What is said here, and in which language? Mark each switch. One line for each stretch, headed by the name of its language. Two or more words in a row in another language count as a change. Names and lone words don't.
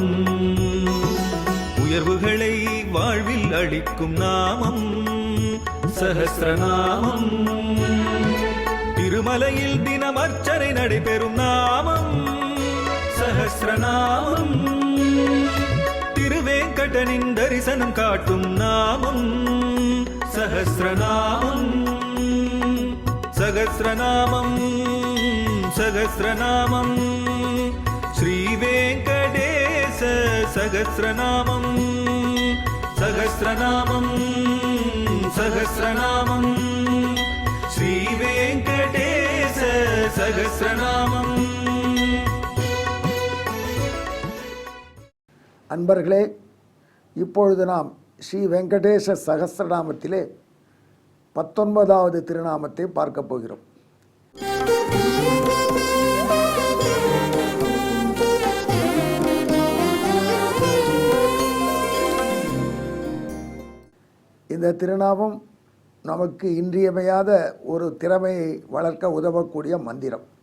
Tamil: உயர்வுகளை வாழ்வில் அளிக்கும் நாமம் சஹஸ்ரநாமம். திருமலையில் தினம் அர்ச்சனை நடைபெறும் நாமம் சஹஸ்ரநாமம். திருவேங்கடனின் தரிசனம் காட்டும் நாமம் சஹஸ்ரநாமம்.
Sanskrit: सहस्रनामं सहस्रनामं श्रीवेङ्कटेश सहस्रनामं सहस्रनामं सहस्रनामं श्रीवेङ्कटेश सहस्रनामं.
Tamil: அன்பர்களே, இப்பொழுது நாம் ஸ்ரீ வெங்கடேச சகஸ்ரநாமத்திலே 19வது திருநாமத்தை பார்க்க போகிறோம். இந்த திருநாமம் நமக்கு இன்றியமையாத ஒரு திறமையை வளர்க்க உதவக்கூடிய மந்திரம்.